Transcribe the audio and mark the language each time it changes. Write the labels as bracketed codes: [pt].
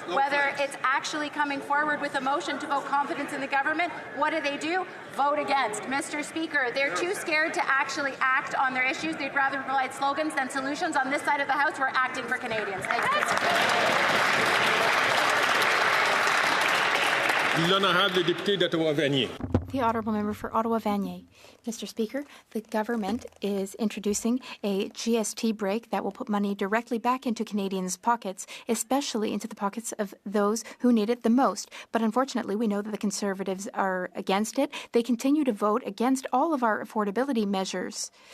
[en] Whether it's actually coming forward with a motion to vote confidence in the government, what do? Vote against. Mr. Speaker, they're too scared to actually act on their issues. They'd rather provide slogans than solutions. On this side of the House, we're acting for Canadians. Thank you. [fr] L'honorable député d'Ottawa-Vanier. [en] The honourable member for Ottawa-Vanier. Mr. Speaker, the government is introducing a GST break that will put money directly back into Canadians' pockets, especially into the pockets of those who need it the most. But unfortunately, we know that the Conservatives are against it. They continue to vote against all of our affordability measures.